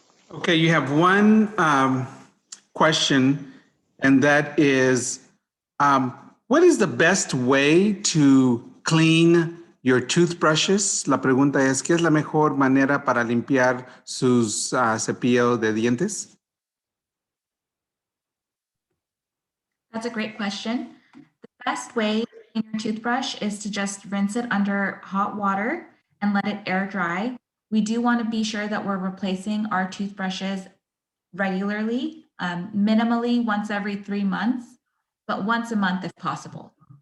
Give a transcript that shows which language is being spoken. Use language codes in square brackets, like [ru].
[en] Okay, you have one question, and that is, what is the best way to clean your toothbrushes? [es] La pregunta es, ¿qué es la mejor manera para limpiar sus cepillos de dientes? [en] That's a great question. The best way to clean your toothbrush is to just rinse it under hot water and let it air dry. We do want to be sure that we're replacing our toothbrushes regularly, minimally once every 3 months, but once a month if possible.